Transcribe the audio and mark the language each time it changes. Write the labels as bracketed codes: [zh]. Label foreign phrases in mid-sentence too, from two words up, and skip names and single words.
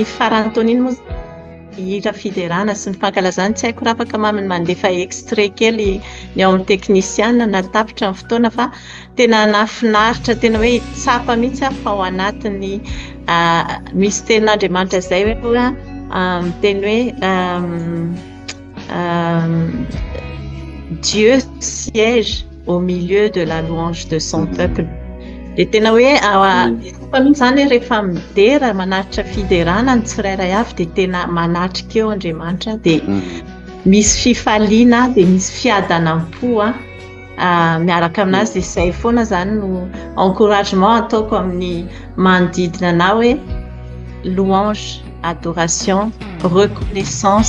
[mg] farany taona iny moa hira fiderana sy ny fankalazana tsy haiko raha afaka mandefa extrait kely ny ao amin'ny teknisiana na tapitra amin'ny fotoana fa tena nafinaritra tena hoe tsapa mihitsy fa ao anatiny misy tenin'Andriamanitra izay hoe teny hoe [fr] Dieu siège au milieu de la louange de son peuple. [mg] Dia tena hoe mihitsy zany rehefa midera manaritra fiderana ny tsirairay avy dia tena manatrika eo Andriamanitra dia misy fifaliana dia misy fiadanam-po miaraka aminazy dia izay foana zany no encouragement ataoko amin'ny manodidina anao hoe [fr] louange, adoration, reconnaissance.